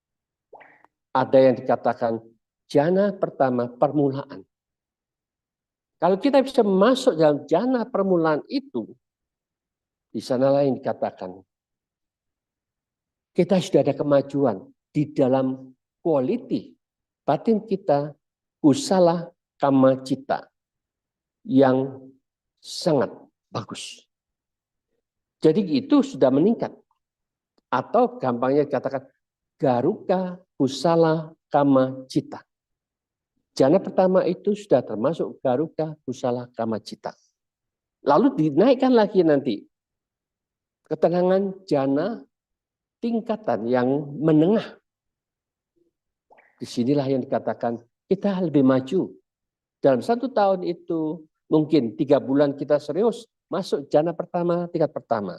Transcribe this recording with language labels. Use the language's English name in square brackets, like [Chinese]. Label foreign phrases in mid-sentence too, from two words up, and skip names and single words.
[Indonesian] Ada yang dikatakan jana pertama permulaan. Kalau kita bisa masuk dalam jana permulaan itu, di sanalah yang dikatakan kita sudah ada kemajuan di dalam kualitas batin kita, [Pali] kusala kama cita [Indonesian] yang sangat bagus. Jadi itu sudah meningkat. Atau gampangnya dikatakan [Pali] garuka kusala kama cita. [Indonesian] Jana pertama itu sudah termasuk [Pali] garuka kusala kama cita. [Indonesian] Lalu dinaikkan lagi nanti ketenangan jana tingkatan yang menengah. Disinilah yang dikatakan kita lebih maju. Dalam 1 tahun itu mungkin 3 bulan kita serius masuk jana pertama, tingkat pertama.